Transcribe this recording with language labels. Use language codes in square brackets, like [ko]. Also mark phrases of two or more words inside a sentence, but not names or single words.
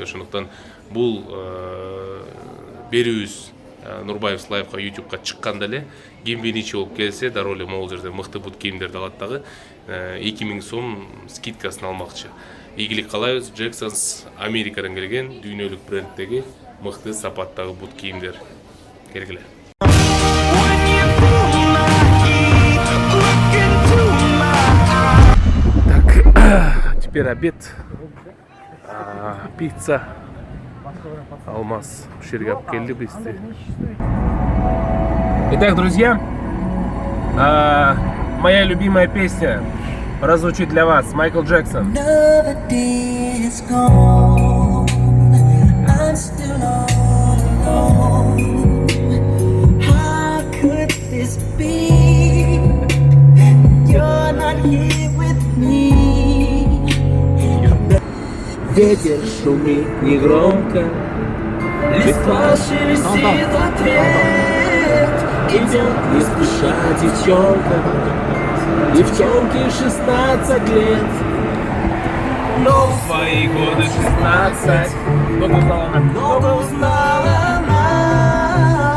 [ky] Ошондуктан бул берүүбүз Нурбаев Лайфка YouTube'га чыкканда эле ким биринчи болуп келсе, дароо эле могул жерде мыкты бут кийимдерди алат дагы 2000 сом скидкасын алмакчы. Ийгилик каалайбыз. Jackson's Америкадан келген дүйнөлүк бренддеги мыкты сапаттагы бут кийимдер. Келгиле. [ru] Так, теперь обед. Пицца. Алмаз. [ky] Ушул жерге алып келди бизди. [ru] Итак, друзья, моя любимая песня прозвучит для вас. Майкл Джексон. [en] Another day is gone. I'm still all alone. How could this be? You're not here with me. [ru] Ветер шумит негромко, листва шелестит в ответ. Идет не спеша девчонка, девчонке 16 лет. Но в свои годы 16 много узнала она.